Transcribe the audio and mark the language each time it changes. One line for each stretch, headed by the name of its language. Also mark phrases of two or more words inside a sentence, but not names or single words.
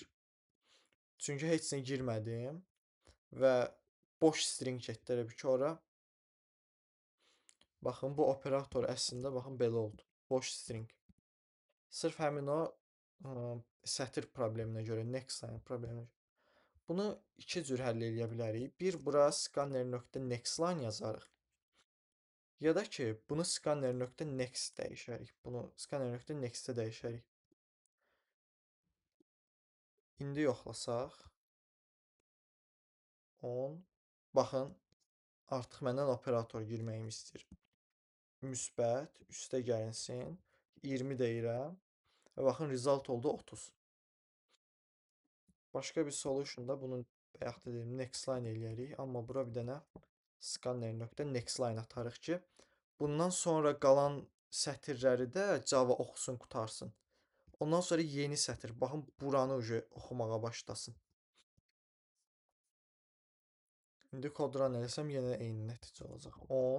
Azerbaijani: Çünki heç nə girmədim və boş string getdi elə bir ki, ora. Baxın, bu operator əslində baxın belə oldu. Boş string. Sırf həmin o sətir probleminə görə,
English: next line
Azerbaijani: probleminə görə. Bunu iki cür həll edə bilərik. Bir, bura scanner.nextLine yazarıq. Ya da ki, bunu scanner.next dəyişərik. Bunu scanner.next-ə dəyişərik. İndi yoxlasaq. 10. Baxın, artıq məndən operator girməyimi istəyir. Müsbət, üstə gəlinsin. 20 deyirəm. Və baxın result oldu 30. Başqa bir solution-da bunun bayaq dediyim
English: next line
Azerbaijani: eləyərik. Amma bura bir dənə
English: scanner.next line
Azerbaijani: atarıq ki, bundan sonra qalan sətirləri də Java oxusun, qutarsın. Ondan sonra yeni sətir. Baxın, buranı oxumağa başlasın. İndi kod run eləsəm yenə eyni nəticə olacaq. 10.